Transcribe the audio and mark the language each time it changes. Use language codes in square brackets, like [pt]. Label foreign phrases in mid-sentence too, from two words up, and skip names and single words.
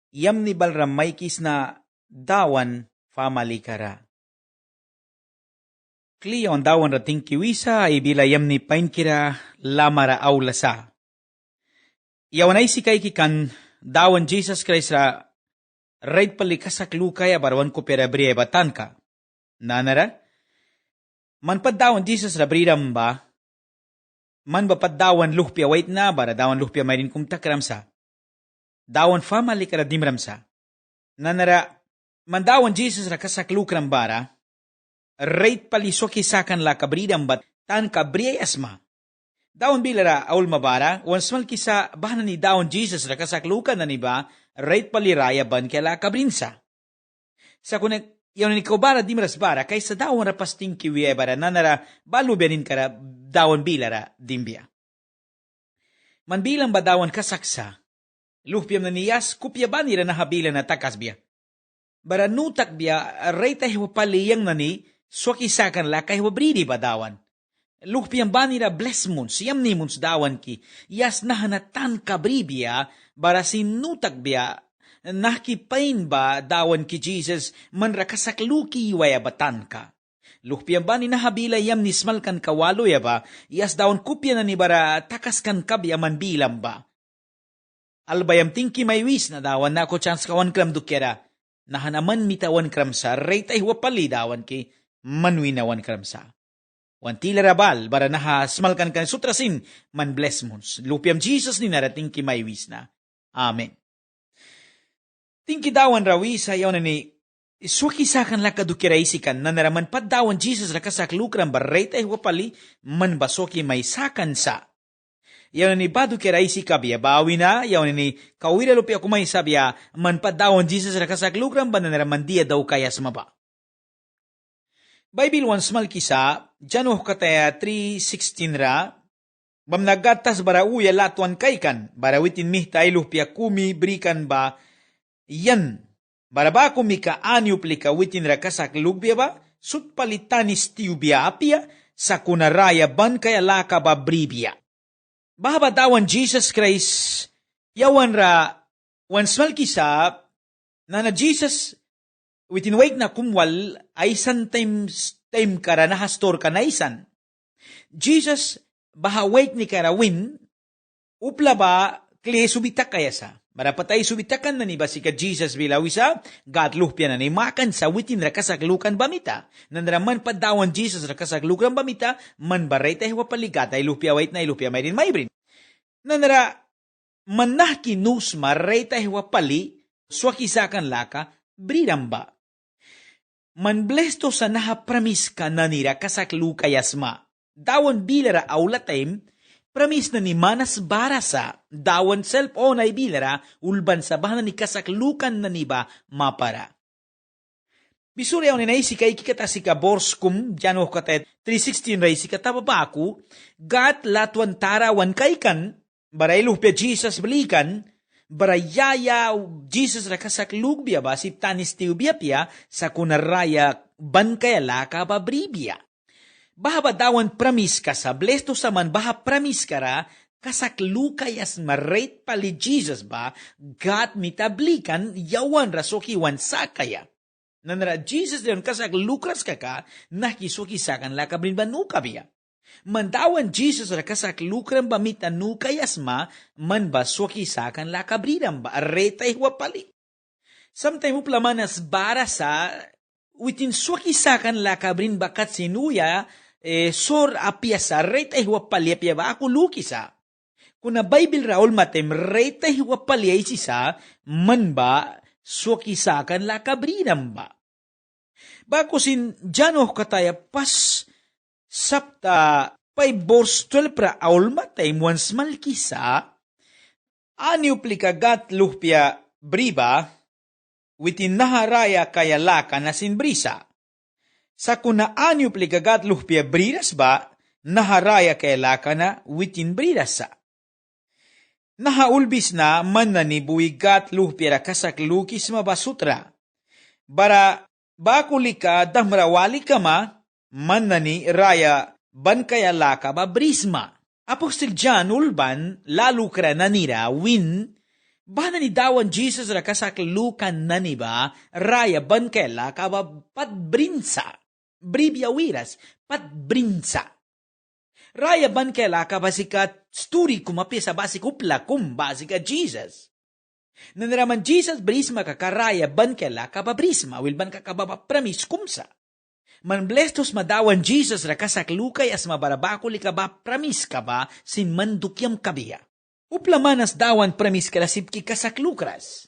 [miq] Yam ni balram maikis na dawan famali kara. Kliyon dawan rating kiwisa ibila yam ni pain kira lamara aulasa. Yawan ay sikay kikan dawan Jesus Christ ra right palikasak lukaya barwan ko pera briya batan ka. Nanara? Man padawan Jesus ra briram ba? Man ba padawan luhpia wait na bara dawan luhpia mayrin kum takramsa. Dawan famali kara dimramsa. Nanara, man dawan Jesus ra kasak lukram bara, right palisoki sakan la kabridam bat tan kabriya asma. Dawan bilara aul mabara, wansmal kisa bahanan ni dawan Jesus ra kasak lukan na ni ba, right paliraya ban kala kabrinsa. Sa kunek, yaw ni bara dimras bara, kaysa dawan ra pasting kiwiya bara, nanara balubenin kara dawan bilara dimbia. Man bilang ba dawan kasaksa, luhpiam na niyas, kupya ba nira nahabila na takas biya. Bara nutak biya, right ay wapaliyang na ni, swakisakan la kay wabridi ba dawan. Luhpiam ba nira bless mons, yam ni mons dawan ki, yas nahanatan kabribia, bara sinutak biya, nakipain ba dawan ki Jesus, man rakasakluki waya batan ka. Luhpiam ba ni nahabila yam nismal kan kawalo ya ba, yas dawan kupya na ni bara takas kan kabya man bilam ba. Albayam tingki may wis na dawan na ako chance kawan kram dukyara, nahanaman mitawan kram sa, rate ay wapali dawan ki, manwinawan kram sa. Wan tila rabal, bara nahasmal kan sutrasin, man bless mons. Lupiam Jesus ni narating ki may wis na. Amen. Tingki dawan rawi sa yaw na ni, iswakisakan la kadukiraisikan, na naraman pa dawan Jesus rakasak lukram, bara rate ay wapali, man basoki may sakan sa. Yaw na ni badu kiraisi kabya, bawi na, yaw na ni kawira lupi ako may sabya, man pa dawan Jesus rakasak lukram, ba na naraman dia daw kaya sumaba. Bible once mal kisa, Januh kataya 3:16 ra, bam nagatas bara uya latuan kaikan, bara witin mihta iluh kumi berikan ba, yan, bara ba kumi ka anyo plika witin ra kasak lugbya ba, sut palitanis tiubya apya, sa kunaraya ban kaya laka ba bribya. Bahaba dawan Jesus Christ, yawan ra, once mal kisa, na Jesus, witin wake na kumwal, ay san time kara nahastor ka na isan. Jesus, baha wake ni karawin, upla ba, kli subitak kaya sa. Marapatay subitakan na ni ba si ka Jesus bilawisa, gatluhpya na ni makan sa witin rakasaklukan bamita. Nandraman pa dawan Jesus rakasaklukan bamita, man baray tayo wapaligat ay luhpya wait na ilupya may rin may brin. Nandra, manah kinus maray tayo wapali, swakisakan laka, briramba. Man blesto sa nahapramis ka na nira kasaklukayasma. Dawan bilara aulatim, pramis na ni manas barasa, dawan self-on ay bilara, ulban sa bahan ni kasaklukan na niba mapara. Bisuri ako ni naisi kay kikatasi ka borskum, dyan ako katet 3:16 ray si katababaku, gat latuan tarawan kaikan, baray luhpya Jesus belikan, barayaya Jesus rakasaklugbiya ba si tanis tiubiyapya sa kunaraya ban kaya laka ba bribya. Baha dawan pramis ka sa blesto sa man baha pramis ka ra kasaklukayas marate pali Jesus ba gat mitablikan yawan rasoki wan sakaya. Nanara Jesus diyon kasaklukras ka nakisukisakan laka brinbanu kabiya. Mandawan Jesus rakasak lukram ba mitanu kayasma, man ba swakisakan la kabridam ba, aretay wapali. Sometime uplamanas bara sa, witin swakisakan la kabrin ba katsinuya, sor apiasa, aretay wapali apya ba ako lukisa. Kuna Bible raul matem, aretay wapali ay sisa, man ba swakisakan la kabridam ba. Bako sin Janoh kataya pas, Sapta 5:12 pra aulma time once malkisa, anyo plikagat luhpya briba, witin naharaya kaya laka na sinbrisa. Sa kuna anyo plikagat luhpya briras ba, naharaya kaya laka na witin brirasa. Nahaulbis na man na ni buwigat luhpya kasak lukis mabasutra. Bara bakulika damrawali kama, man na ni raya ban kaya laka ba brisma. Apostle John ulban lalu kra nanira win Bana ni dawan Jesus ra kasaklukan na ni ba, raya bankela kaba patbrinsa, bribya wiras, patbrinsa. Raya bankela kaba sikat sturi kumapi sa basi kupla basika Jesus. Nanaraman Jesus brisma kakaraya bankela kaba brisma, wilban kakababa pramis kumsa. Man blestos madawan Jesus ra kasaklukay as mabarabakuli kaba pramis kaba sin mandukyam kabiya. Uplamanas dawan premis kalasip ki kasaklukras.